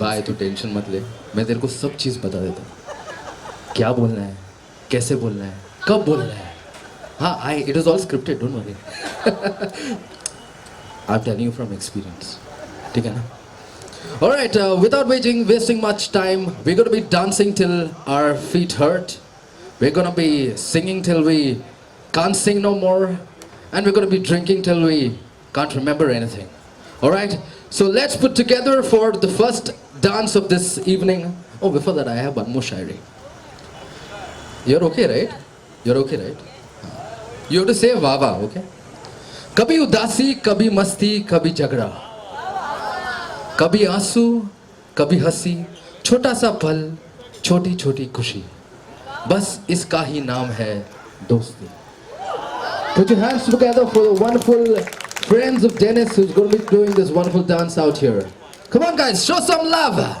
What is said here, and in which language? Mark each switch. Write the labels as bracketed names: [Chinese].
[Hindi] भाई तू टेंशन मत ले, मैं तेरे को सब चीज़ बता देता हूँ. क्या बोलना है, कैसे बोलना है, कब बोलना है. [English] हाँ, it is all scripted, don't worry. I'm telling you from experience. [Hindi] ठीक है ना? [English] All right, without wasting much time, we're going to be dancing till our feet hurt. We're going to be singing till we can't sing no more. And we're going to be drinking till we can't remember anything. All right? So let's put together for the first dance of this evening. Oh, before that, I have one more shairi. You're okay, right? You're okay, right? You have to say Vava, okay? [Hindi] कभी उदासी, कभी मस्ती, कभी झगड़ा, कभी आंसू, कभी हंसी, छोटा सा पल, छोटी छोटी खुशी, बस इसका ही नाम है दोस्ती. [English] Put your hands together for the wonderful friends of Dennis who's going to be doing this wonderful dance out here. Come on guys, show some love.